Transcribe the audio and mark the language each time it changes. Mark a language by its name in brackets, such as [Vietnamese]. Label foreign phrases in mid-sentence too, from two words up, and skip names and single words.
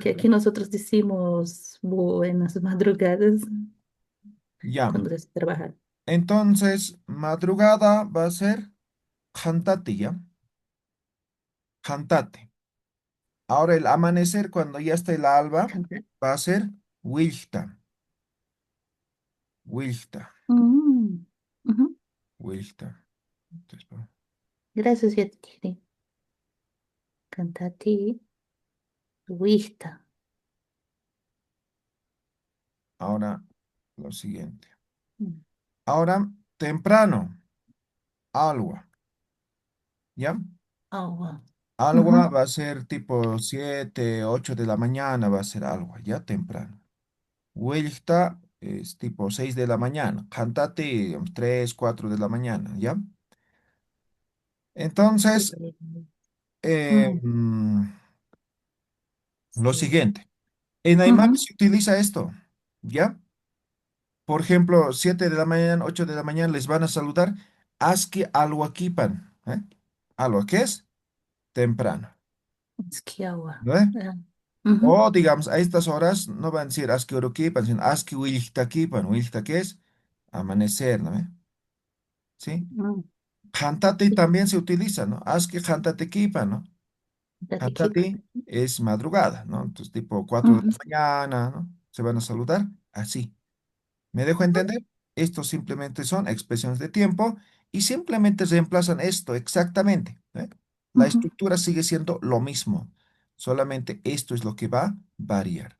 [Spanish] porque aquí nosotros decimos buenas madrugadas Ya, cuando se trabaja. entonces, madrugada va a ser cantate, ¿ya? Cantate. Ahora el amanecer, cuando ya está el alba, Cantar. va a ser [Aymara] wilta, wilta, [Spanish] Mm, ujú. wilta. Entonces, Gracias, Yatichiri. Cantate, vista. ahora lo siguiente. Mm. Ahora, temprano, alwa, ¿ya? Agua. Alwa Ujú. va a ser tipo 7, 8 de la mañana, va a ser alwa, ya temprano. Wilta es tipo 6 de la mañana. Cantate, digamos, 3, 4 de la mañana, ¿ya? Entonces, Mm, lo sí. siguiente. En Aymara Ujú. se utiliza esto, ¿ya? Por ejemplo, 7 de la mañana, 8 de la mañana les van a saludar. [Aymara] Aski alhuaquipan, ¿eh? Alwa, [Spanish] ¿qué es? Temprano, Es que agua. ¿no? Ah, ujú. O digamos, a estas horas no van a decir [Aymara] aski uruquipan, [Spanish] sino [Aymara] aski huiltaquipan. [Spanish] Huilta, ¿qué es? Amanecer, ¿no? ¿Sí? Mm, Jantati sí. también se utiliza, ¿no? [Aymara] Aski jantati kipa, [Spanish] ¿no? Date quita. Jantati es madrugada, ¿no? Entonces, tipo 4 de Ujú. la mañana, ¿no? Se van a saludar así. ¿Me dejo entender? Estos simplemente son expresiones de tiempo y simplemente reemplazan esto exactamente, ¿eh? La Ujú. estructura sigue siendo lo mismo, solamente esto es lo que va a variar.